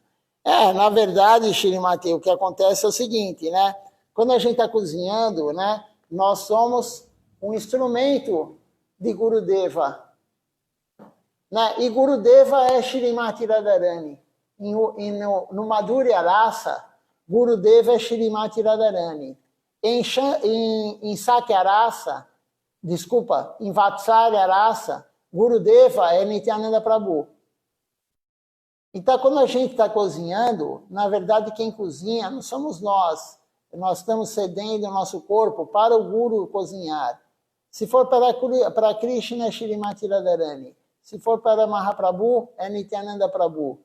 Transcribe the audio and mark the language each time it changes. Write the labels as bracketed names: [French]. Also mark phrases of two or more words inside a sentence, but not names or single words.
[Portuguese] Na verdade, Shrimati, o que acontece é o seguinte, né? Quando a gente está cozinhando, né, nós somos um instrumento de Gurudeva. Né? E Gurudeva é Shrimati Radharani. No [Sanskrit] Madhurya Rasa, [Portuguese] Gurudeva é Shrimati Radharani. Em [Sanskrit] Sakya Rasa, [Portuguese] em [Sanskrit] Vatsalya Rasa, [Portuguese] Gurudeva é Nityananda Prabhu. Então, quando a gente está cozinhando, na verdade, quem cozinha não somos nós. Nós estamos cedendo o nosso corpo para o Guru cozinhar. Se for para Krishna, é Shrimati Radharani. Se for para Mahaprabhu, é Nityananda Prabhu.